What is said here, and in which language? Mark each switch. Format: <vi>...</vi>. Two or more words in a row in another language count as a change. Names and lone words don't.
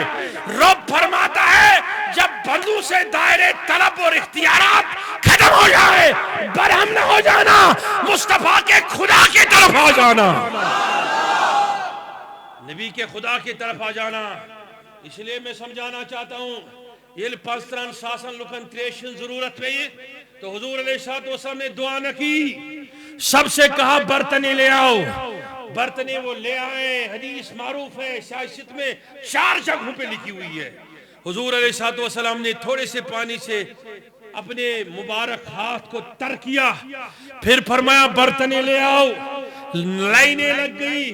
<ur>رب فرماتا ہے جب بندوں سے دائرے طلب اور اختیارات ختم ہو جائے، برہم نہ ہو جانا، مصطفیٰ کے خدا کی طرف آ جانا، نبی کے خدا کی طرف آ جانا۔ اس لیے میں سمجھانا چاہتا ہوں یہ پانچتران ساسن لکن تریشن ضرورت پہ تو حضور علیہ السلام نے دعا نہ کی، سب سے کہا برتنیں لے آؤ، برتنیں وہ لے آئے۔ حدیث معروف ہے، سیاست میں 4 جگہوں پہ لکھی ہوئی ہے۔ حضور علیہ السلام نے تھوڑے سے پانی سے اپنے مبارک ہاتھ کو تر کیا، پھر فرمایا برتنیں لے آؤ، لائنیں لگ گئی۔</ur>